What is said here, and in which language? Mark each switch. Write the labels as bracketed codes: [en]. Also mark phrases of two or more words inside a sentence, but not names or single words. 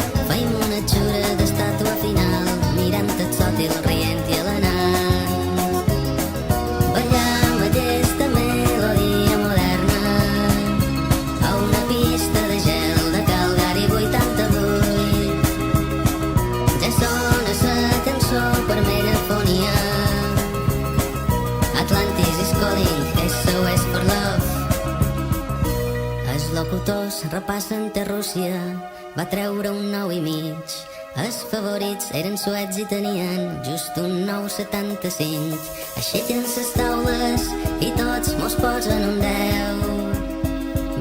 [ca] Feim una xura d'estàtua final, mirant el sòtil, rient i alenant. Ballam aquesta melodia moderna a una pista de gel de Calgary 88. Ja sona la cançó per megafonia. [en] Atlantis is calling, SOS for love. [ca] Els locutors repassen que Rússia va treure un 9,5. Els favorits eren suecs i tenien just un 9,75. Aixequen les taules i tots mos posen un 10.